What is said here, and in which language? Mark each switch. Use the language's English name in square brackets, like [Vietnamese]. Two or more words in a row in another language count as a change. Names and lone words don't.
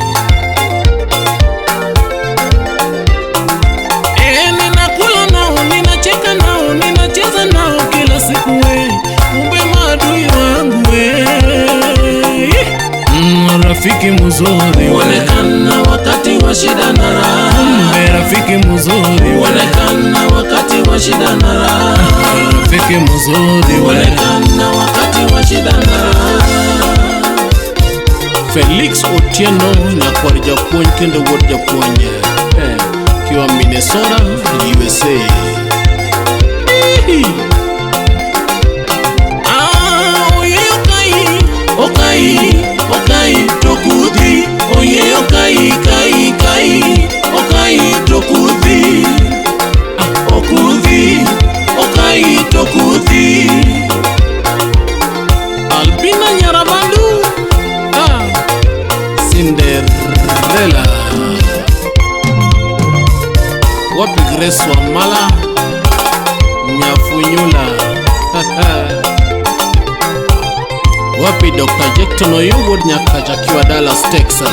[Swahili] Ninakula nao, ninacheka nao, ninacheza nao kila siku kumbe maadui wangu rafiki mzuri Onekana wakati wa shida na raha. kumbe rafiki mzuri Onekana wakati wa shida na raha. rafiki mzuri Onekana wakati wa shida na raha. [Luo (Kenya and Tanzania)] Felix Otieno Nyakwar Japuonj kendo wuod Japuonj kiwa Minnesota, USA. Okai tokudhi. Oye okai tokudhi. Okudhi. Okai tokudhi. Albina Nyarabandu, Cinderella. [Swahili] Wapi Grace Wamala, Nyafunyula. Wapi Dr. [Luo (Kenya and Tanzania)] Jekton Oyuwood Nyakacha kiwa Dallas, Texas.